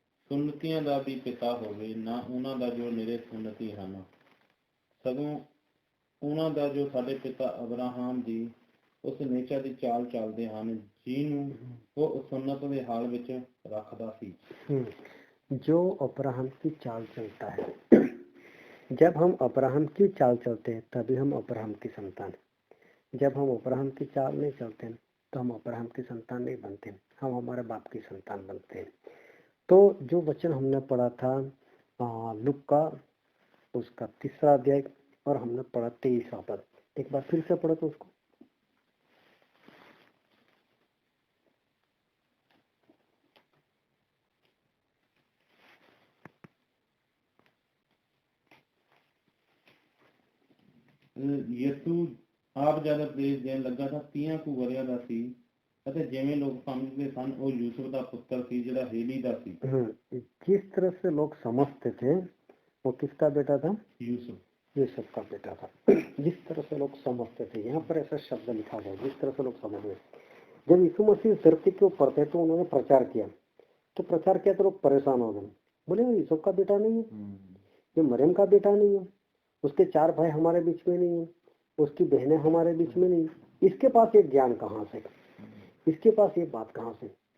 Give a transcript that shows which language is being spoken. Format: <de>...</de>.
<pa>ਸੁਨਤੀਆਂ ਦਾ ਵੀ ਪਿਤਾ ਹੋਵੇ ਨਾ ਉਹਨਾਂ ਦਾ ਜੋ ਨਿਰੇ ਸੁਨਤੀ ਹਨ, ਸਗੋਂ ਉਹਨਾਂ ਦਾ ਜੋ ਸਾਡੇ ਪਿਤਾ ਅਬਰਾਹਮ ਦੀ ਉਸ ਨੇਚਾ ਦੀ ਚਾਲ ਚੱਲਦੇ ਹਨ, ਜਿਹਨੂੰ ਉਹ ਸੁन्नत ਦੇ ਹਾਲ ਵਿੱਚ ਰੱਖਦਾ ਸੀ।</pa> <hi>जो अब्राहम की चाल चलता है, जब हम अब्राहम की चाल चलते हैं तभी हम अब्राहम की संतान। जब हम अब्राहम की चाल नहीं चलते हैं तो हम अब्राहम की संतान नहीं बनते, हम हमारे बाप की संतान बनते हैं। तो जो वचन हमने पढ़ा था लूका उसका 3रा अध्याय और हमने पढ़ा 23वां पद, एक बार फिर से पढ़ो तो उसको।</hi> <pa>ਯਿਸੂ ਆਪ ਜਦ ਉਪਦੇਸ਼ ਦੇਣ ਲੱਗਾ ਤਾਂ 30 ਕੁ ਵਰ੍ਹਿਆਂ ਦਾ ਸੀ ਅਤੇ ਜਿਵੇਂ लोग समझते ਸਨ ਉਹ यूसुफ ਦਾ ਪੁੱਤਰ ਸੀ ਜਿਹੜਾ हेली ਦਾ ਸੀ।</pa> <hi>जिस तरह से लोग समझते थे वो किसका बेटा था? यूसुफ का बेटा था। जिस तरह से लोग समझते थे, यहाँ पर ऐसा शब्द लिखा गया, जिस तरह से लोग समझ गए। जब यीशु मसीह धरती के ऊपर थे तो उन्होंने प्रचार किया, तो लोग परेशान हो गए, बोले यूसुफ का बेटा नहीं है, ये मरियम का बेटा नहीं है, उसके 4 भाई हमारे बीच में नहीं है, उसकी बहनें हमारे बीच में नहीं, इसके पास ये ज्ञान कहाँ से, इसके पास ये बात कहाँ से।</hi>